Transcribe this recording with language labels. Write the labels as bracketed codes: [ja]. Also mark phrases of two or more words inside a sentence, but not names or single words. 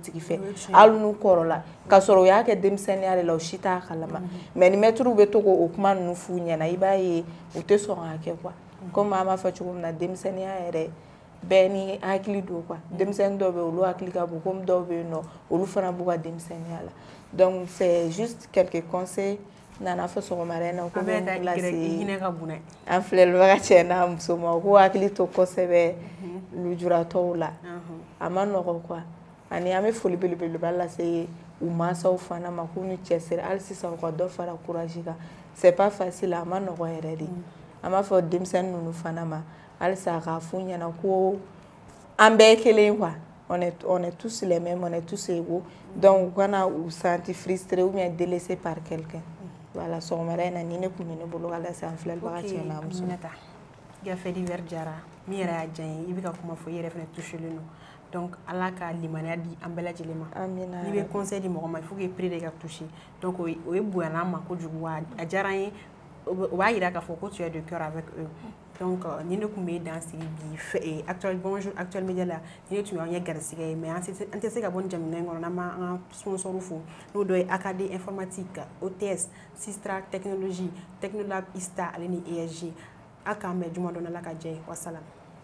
[bm] tigi fɛ hali n'u kɔrɔla ka sɔrɔ u y'a kɛ denmisɛnninya de la u si t'a kalama mais ni maîtres bɛ to k'o kuma ninnu f'u ɲɛna i b'a ye u tɛ sɔn k'a kɛ quoi comme an b'a fɔ cogo min na denmisɛnninya yɛrɛ bɛɛ ni hakili don quoi denmisɛnnin dɔw bɛ yen olu hakili ka bon comme dɔw bɛ yen nɔ olu fana b'u ka denmisɛnninya la [fr] donc c'est juste quelques conseils [bm] nana fɔ sɔgɔmada in na ko bɛ n lase an filɛlibaga cɛ n'a muso ma u k'u hakili to kosɛbɛ lujuratɔw la a ma nɔgɔn quoi ani an bɛ foli belebeleba lase u mansaw fana ma k'u ni cɛsiri hali sisan u ka dɔ fara courage kan [fr] c'est pas facile [bm] a ma nɔgɔn yɛrɛ de an b'a fɔ denmisɛnnin ninnu fana ma halisa k'a f'u ɲɛna ko an bɛɛ ye kelen quoi [fr] on est tous les mêmes on est tous égaux donc [bm] u kana u [fr] sentir frustrés ou bien délaissés par quelqu'un voilà [bm] sɔgɔmada in na ni ne tun bɛ ne bolo ka lase an filɛlibaga cɛ n'a muso gafe divers jara min yɛrɛ y'a diya n ye i bɛ ka kuma fɔ i yɛrɛ fana touchelen don donc ala ka limaniya di an bɛɛ lajɛlen ma amina n'i bɛ conseil di mɔgɔ ma [fr] il faut que prix de [bm] ka toucher donc o ye bonyana ma kojugu wa a diyara n ye o b'a yira k'a fɔ ko [fr] tu es de cœur avec eux donc [bm] ni ne tun bɛ dan sigi bi bonjour actuel média la ni ne tun y'an ye garisigɛ ye mais an tɛ se ka bɔ nin jamana in kɔnɔ n'an ma an ka sponsor fo n'o dɔ ye AKD informatique OTS Sistra technologie Technolab ISTA ale ni ESG a k'an bɛn juma dɔ la ka jɛ ye wasalam